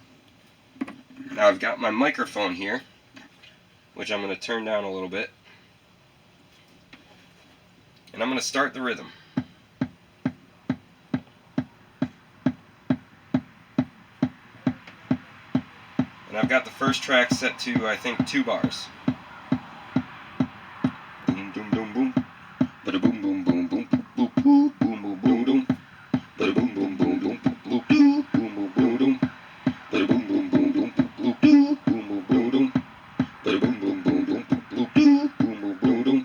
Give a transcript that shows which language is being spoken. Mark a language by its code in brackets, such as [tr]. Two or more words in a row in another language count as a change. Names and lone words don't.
[en] Now I've got my microphone here, which I'm going to turn down a little bit, and I'm going to start the rhythm. And I've got the first track set to, I think, 2 bars. Boom, boom, boom, boom. Bada boom, boom, boom, boom. Boom, boom, boom, boom, boom, boom. Bada boom, boom, boom, boom. Boom, boom, boom, boom, boom. Bada boom, boom, boom, boom. Boom, boom, boom, boom, boom. Bada boom, boom, boom, boom. Boom, boom, boom, boom, boom.